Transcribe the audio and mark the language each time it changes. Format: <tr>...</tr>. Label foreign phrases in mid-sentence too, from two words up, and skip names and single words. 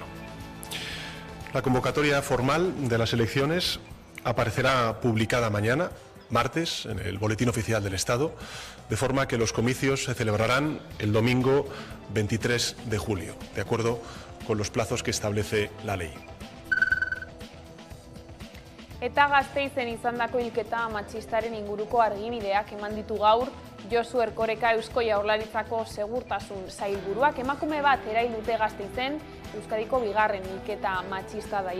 <es>La convocatoria formal de las elecciones aparecerá publicada mañana, martes, en el Boletín Oficial del Estado, de forma que los comicios se celebrarán el domingo 23 de julio, de acuerdo con los plazos que establece la ley.</es> <eu>Eta Gasteizen izandako hilketa matxistaren inguruko argibideak eman ditu gaur Josu Erkoreka Eusko Jaurlaritzako segurtasun sailburuak. Emakume bat erail dute Gasteizen, Euskadiko bigarren hilketa matxista da.</eu>